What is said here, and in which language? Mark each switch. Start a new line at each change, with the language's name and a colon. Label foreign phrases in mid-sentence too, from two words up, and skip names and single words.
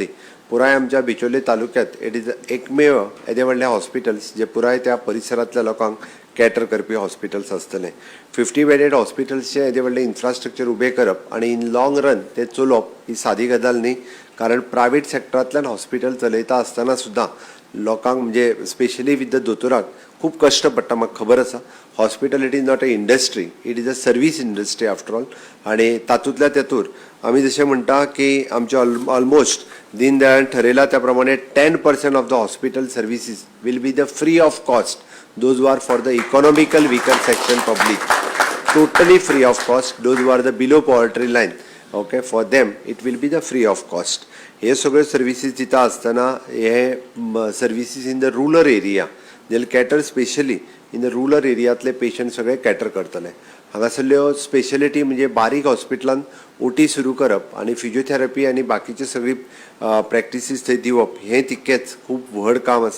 Konkani: पुराय आमच्या बिचोली तालुक्यात
English: it is
Konkani: एकमेव येदे व्हडलें हॉस्पिटल्स जे पुराय त्या परिसरांतल्या लोकांक कॅटर करपी हॉस्पिटल्स आसतले. 50 बेडेड हॉस्पिटल्सचे येदे व्हडलें इन्फ्रास्ट्रक्चर उबें करप आणि
English: in long run
Konkani: ते चलोवप ही सादी गजाल न्ही. कारण प्रायवेट सेक्टरांतल्यान हॉस्पिटल चलयता आसतना सुद्दां लोकांक म्हणजे स्पेशली
English: with the
Konkani: दोतोराक खूब कश्ट पडटा. म्हाका खबर आसा हॉस्पिटल
English: it is not a industry, it is a service industry after all.
Konkani: आणि तातूंतल्या तेतूर आमी जशें म्हणटा की आमचे ऑलमोस्ट दीनदयाळान ठरयला त्या प्रमाणे
English: 10% of the hospital services will be the free of cost. Those who are for the economical weaker section public, totally free of cost. Those who are the below poverty line, okay, for them it will be the free of cost.
Konkani: हे सगळे सर्विसीस दिता आसतना हे सर्विसीस
English: in the rural area they cater specially in the rural
Konkani: एरियातले पेशंट सगळे कॅटर करतले. हांगासरल्यो स्पेशलिटी म्हणजे बारीक हॉस्पिटलान OT सुरू करप आणि फिजिओथेरपी आणि बाकीचे सगळी प्रॅक्टिसीस थंय दिवप हें तितकेंच खूब व्हड काम आसा.